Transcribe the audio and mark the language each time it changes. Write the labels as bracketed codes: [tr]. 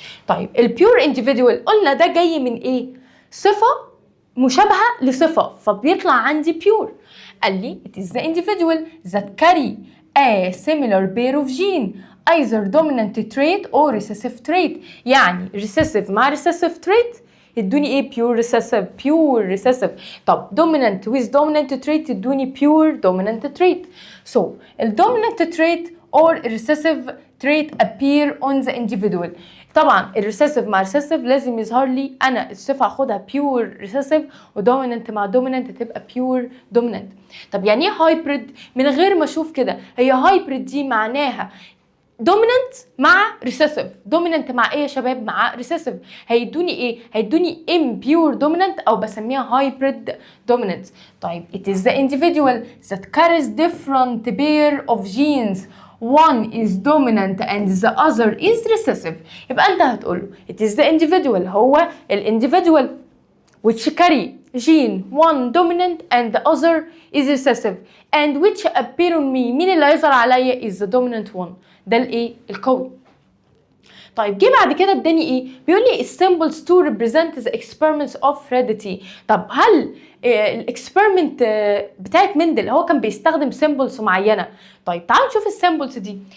[ar] طيب البيور انديفيدوال قلنا ده جاي من ايه؟ صفه مشابهه لصفه فبيطلع عندي بيور. [en] قال لي it is the individual that carry a similar pair of gene either dominant trait or recessive trait. [ar] يعني [en] recessive مع recessive trait [ar] يدوني ايه؟ pure recessive. [en] pure recessive. طب dominant with dominant trait يدوني pure dominant trait. so ال dominant trait or recessive trait appear on the individual. [ar] طبعا الريسيسيف مع الريسيسيف لازم يظهر لي انا الصفه هاخدها بيور ريسيسيف، ودوميننت مع دوميننت تبقى بيور دوميننت. طب يعني ايه هايبريد؟ من غير ما اشوف كده، هي هايبريد دي معناها دوميننت مع ريسيسيف. دوميننت مع ايه يا شباب؟ مع ريسيسيف. هيدوني ايه؟ هيدوني impure dominant او بسميها hybrid dominant. [en] طيب it is the individual that carries different pair of genes. one is dominant and the other is recessive. [ar] يبقى انت هتقول له [en] it is the individual، هو الانdividual which carry gene one dominant and the other is recessive and which appear on me. [ar] مين اللي هيظهر عليا؟ [en] is the dominant one. [ar] ده الايه؟ القوي. طيب جه بعد كده اداني ايه؟ بيقول لي [en] symbols to represent the experiments of heredity. [ar] طب هل الاكسبيرمنت بتاعت مندل هو كان بيستخدم سيمبلز معينه؟ طيب تعالوا نشوف السيمبلز دي.